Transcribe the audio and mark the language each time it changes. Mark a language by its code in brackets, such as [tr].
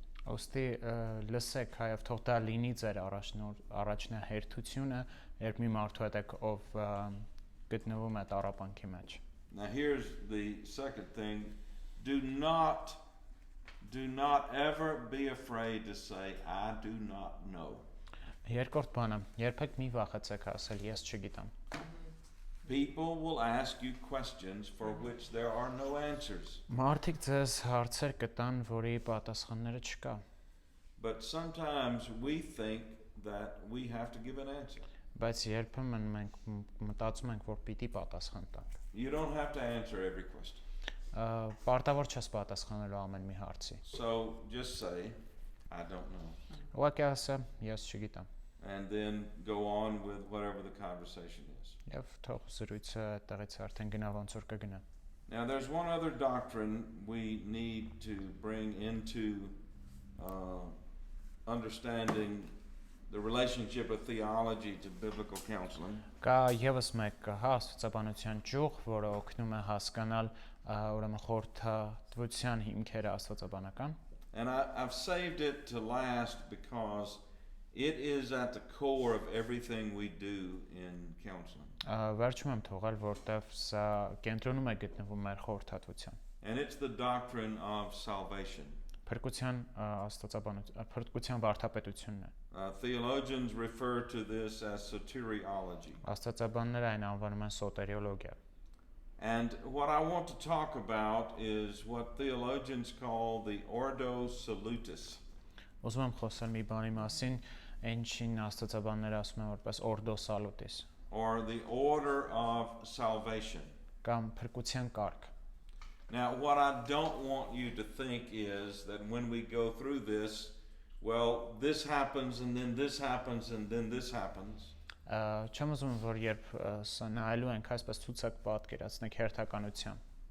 [hy] Ոստի լսեք, հայավ թող դա լինի ձեր առաջնահերթությունը, երբ մի մարդու հետ եք ով գտնվում է տառապանքի մեջ։ [en] Now here's the second thing, do not ever be afraid to say I do not know. [hy] Երկրորդ բանը, երբեք մի վախեցեք ասել ես չգիտեմ։ [en] People will ask you questions for which there are no answers. [hy] Մարդիկ ձեզ հարցեր կտան, որի պատասխանները չկա։ [en] But sometimes we think that we have to give an answer. [hy] Բայց երբեմն մենք մտածում ենք, որ պիտի պատասխան տանք։ [en] You don't have to answer every question. [hy] Պարտավոր չես պատասխանելու ամեն մի հարցի։ [en] So just say I don't know. [hy] Ուղղակի ասա, ես չգիտեմ։ [en] And then go on with whatever the conversation is. [hy] Եվ թող զրույցը այդտեղից արդեն գնա ոնց որ կգնա։ [en] Now there's one other doctrine we need to bring into understanding the relationship of theology to biblical counseling. [hy] Կա եւս մեկ աստվածաբանության ճյուղ, որը օգնում է հասկանալ ուրեմն խորհրդատվության հիմքերը աստվածաբանական։ [en] And I've saved it to last because it is at the core of everything we do in counseling. [hy] Վերջում եմ թողել, որտեվ սա կենտրոնում է գտնվում մեր խորհրդատվության։ [en] And it's the doctrine of salvation. [hy] Փրկության աստվածաբանություն, փրկության վարդապետությունն է։ [en] Theologians refer to this as soteriology. [hy] Աստվածաբանները այն անվանում են սոտերիոլոգիա։ [en] And what I want to talk about is what theologians call the Ordo Salutis. [hy] Ուզում եմ խոսել մի բանի մասին, ինչին աստվածաբանները ասում են որպես Ordo Salutis, [en] or the order of salvation. [hy] Կամ փրկության կարգ։ [en] Now, what I don't want you to think is that when we go through this, well, this happens and then this happens and then this happens. [hy] Չեմ ուզում որ երբ սա նայելու ենք այսպես ցուցակ պատկերացնենք հերթականության։